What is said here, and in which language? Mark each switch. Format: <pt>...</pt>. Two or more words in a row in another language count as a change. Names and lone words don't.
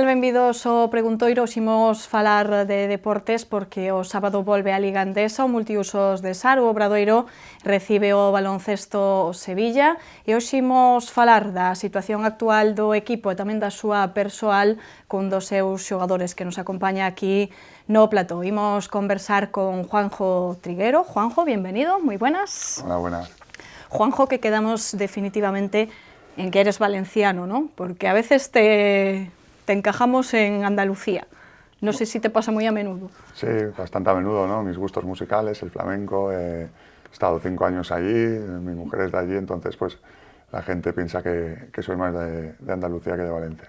<gl>Benvidos ao Preguntoiro. Imos falar de deportes porque o sábado volve a Liga Endesa, o multiusos de Sar, o Obradoiro recibe o baloncesto Sevilla e hoxe imos falar da situación actual do equipo e tamén da súa persoal cun dos seus xogadores que nos acompaña aquí no plató. Imos conversar con Juanjo Triguero.</gl> <es>Juanjo, bienvenido, moi buenas. Hola, buenas. Juanjo, que quedamos definitivamente en que eres valenciano, ¿no? Porque a veces te encajamos en Andalucía. No sé si te pasa muy a menudo. Sí, bastante a menudo, ¿no? Mis gustos musicales, el flamenco, he estado 5 años allí, mi mujer es de allí, entonces pues la gente piensa que soy más de Andalucía que de Valencia.</es>